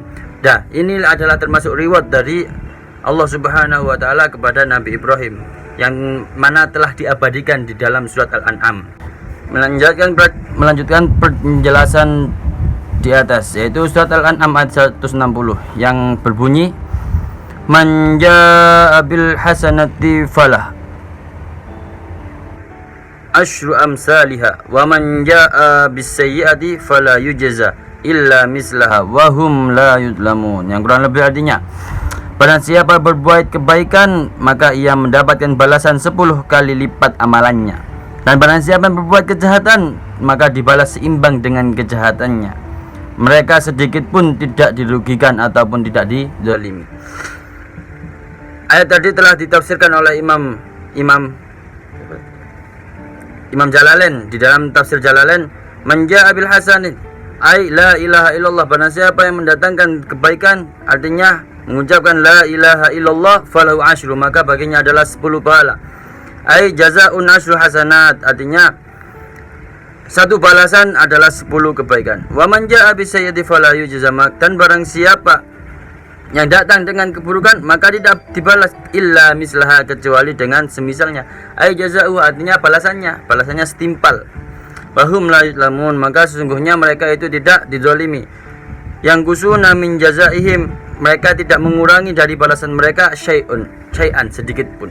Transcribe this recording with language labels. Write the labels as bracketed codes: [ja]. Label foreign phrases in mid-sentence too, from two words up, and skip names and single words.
[id] Dan ini adalah termasuk reward dari Allah [ar] سبحانه وتعالى [id] kepada Nabi Ibrahim, yang mana telah diabadikan di dalam surat Al-An'am. Melanjutkan penjelasan di atas, yaitu surat Al-An'am ayat 160 yang berbunyi [ar] من جاء بالحسنة فله عشر أمثالها ومن جاء بالسيئة فلا يجزى إلا مثلها وهم لا يظلمون. [id] Yang kurang lebih artinya, barang siapa berbuat kebaikan maka ia mendapatkan balasan 10 kali lipat amalannya, dan barang siapa yang berbuat kejahatan maka dibalas seimbang dengan kejahatannya. Mereka sedikit pun tidak dirugikan ataupun tidak dizalimi. Ayat tadi telah ditafsirkan oleh Imam Jalalain di dalam tafsir Jalalain, [ar] من جاء بالحسنة أي لا إله إلا الله, [id] barang siapa yang mendatangkan kebaikan, artinya mengucapkan [ar] لا إله إلا الله, فله عشر, [id] maka baginya adalah 10 pahala. [ar] أي جزاء عشر حسنات, [id] artinya satu balasan adalah 10 kebaikan. [ar] ومن جاء بالسيئة فلا يجزى, [id] dan barang siapa yang datang dengan keburukan maka tidak dibalas [ar] إلا مثلها, [id] kecuali dengan semisalnya. [ar] أي جزاء, [id] artinya balasannya setimpal. [ar] وهم لا يظلمون, [id] maka sesungguhnya mereka itu tidak dizalimi. Yang [ar] ينقصون من جزائهم, [id] mereka tidak mengurangi dari balasan mereka syai'an, sedikit pun.